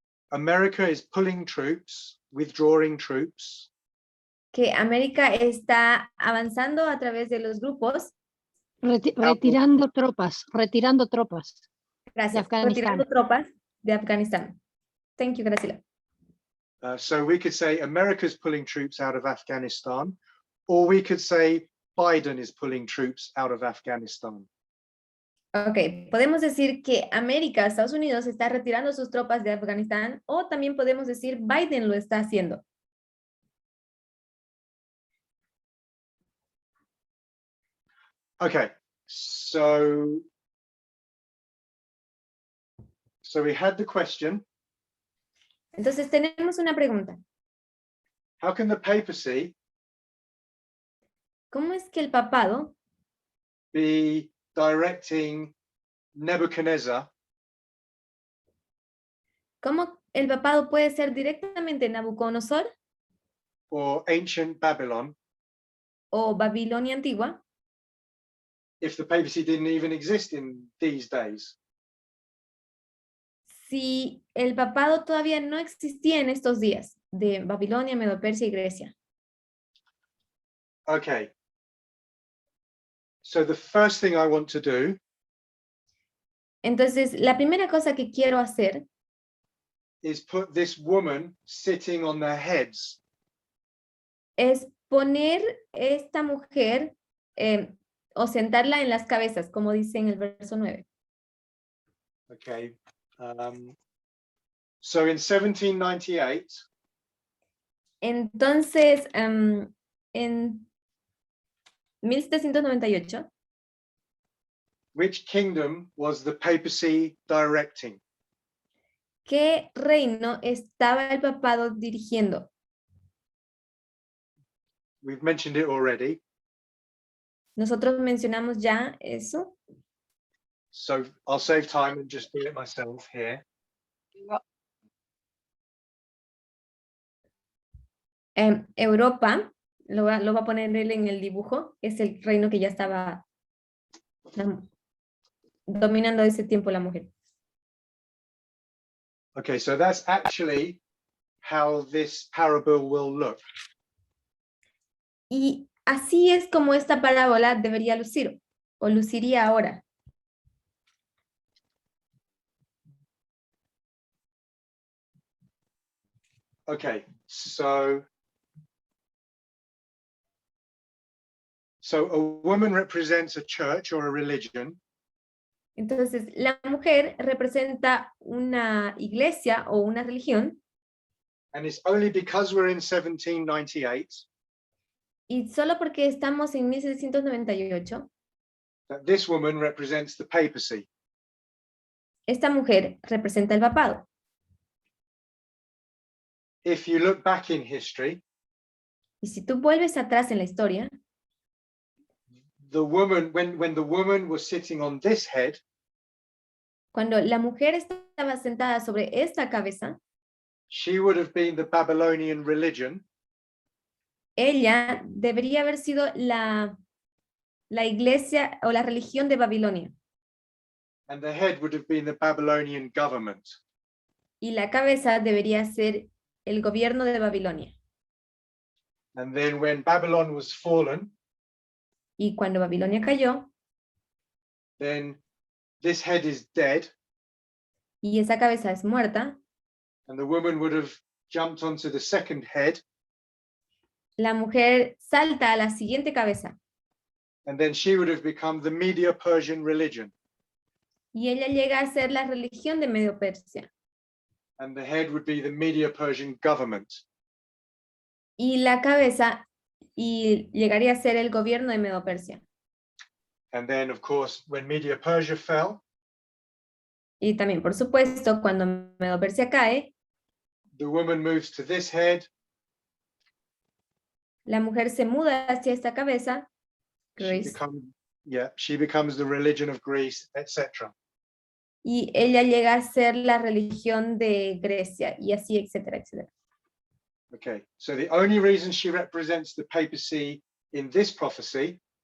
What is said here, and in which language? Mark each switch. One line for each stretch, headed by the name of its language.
English: America is pulling troops, withdrawing troops
Spanish: que América está avanzando a través de los grupos. Retirando tropas, retirando tropas. Gracias. Afganistán. Retirando tropas de Afganistán.
English: Thank you, Graciela. so we could say America's pulling troops out of Afghanistan, or we could say Biden is pulling troops out of Afghanistan.
Spanish: Ok, podemos decir que América, Estados Unidos, está retirando sus tropas de Afganistán, o también podemos decir Biden lo está haciendo.
English: Okay, so we had the question,
Spanish: Entonces tenemos una pregunta.
English: how can the papacy
Spanish: ¿Cómo es que el papado
English: be directing Nebuchadnezzar
Spanish: ¿Cómo el papado puede ser directamente Nabucodonosor
English: or ancient Babylon
Spanish: o Babilonia antigua
English: if the papacy didn't even exist in these days?
Spanish: si el papado todavía no existía en estos días de Babilonia, Medo-Persia y Grecia?
English: Okay. So the first thing I want to do
Spanish: Entonces, la primera cosa que quiero hacer
English: is put this woman sitting on their heads.
Spanish: es poner esta mujer o sentarla en las cabezas, como dice en el verso 9.
English: Okay. So in 1798,
Spanish: Entonces, en 1798,
English: which kingdom was the papacy directing?
Spanish: ¿qué reino estaba el papado dirigiendo?
English: We've mentioned it already.
Spanish: Nosotros mencionamos ya eso.
English: So I'll save time and just do it myself here.
Spanish: Europa, lo va a poner él en el dibujo, es el reino que ya estaba dominando ese tiempo la mujer.
English: Okay, so that's actually how this parable will look.
Spanish: Y así es como esta parábola debería lucir, o luciría ahora.
English: Okay, so a woman represents a church or a religion,
Spanish: Entonces, la mujer representa una iglesia o una religión,
English: and it's only because we're in 1798
Spanish: y solo porque estamos en 1798,
English: that this woman represents the papacy.
Spanish: esta mujer representa el papado.
English: If you look back in history,
Spanish: Y si tú vuelves atrás en la historia,
English: the woman, when the woman was sitting on this head,
Spanish: cuando la mujer estaba sentada sobre esta cabeza,
English: she would have been the Babylonian religion,
Spanish: Ella debería haber sido la iglesia o la religión de Babilonia.
English: and the head would have been the Babylonian government.
Spanish: Y la cabeza debería ser el gobierno de Babilonia.
English: And then when Babylon was fallen,
Spanish: Y cuando Babilonia cayó,
English: then this head is dead,
Spanish: y esa cabeza es muerta,
English: and the woman would have jumped onto the second head,
Spanish: la mujer salta a la siguiente cabeza.
English: and then she would have become the Medo-Persian religion,
Spanish: Y ella llega a ser la religión de Medio Persia.
English: and the head would be the Medo-Persian government.
Spanish: Y la cabeza y llegaría a ser el gobierno de Medio Persia.
English: And then, of course, when Medo-Persia fell,
Spanish: Y también, por supuesto, cuando Medio Persia cae,
English: the woman moves to this head,
Spanish: la mujer se muda hacia esta cabeza, Greece,
English: she becomes the religion of Greece, etc.
Spanish: y ella llega a ser la religión de Grecia, y así, etcétera, etcétera.
English: Okay, so the only reason she represents the papacy in this prophecy